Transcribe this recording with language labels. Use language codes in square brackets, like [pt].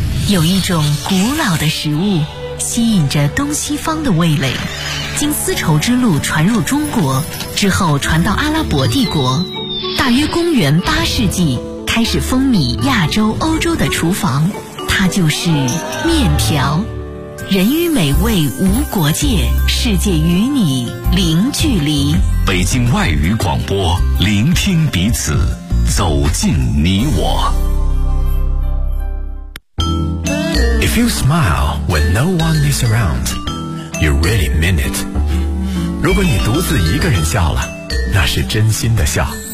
[zh] 有一种古老的食物吸引着东西方的味蕾，经丝绸之路传入中国之后传到阿拉伯帝国，大约公元八世纪开始风靡亚洲欧洲的厨房，它就是面条。人与美味无国界，世界与你零距离。北京外语广播，聆听彼此，走进你我。 [en] If you smile when no one is around, you really mean it. [zh] 如果你独自一个人笑了，那是真心的笑。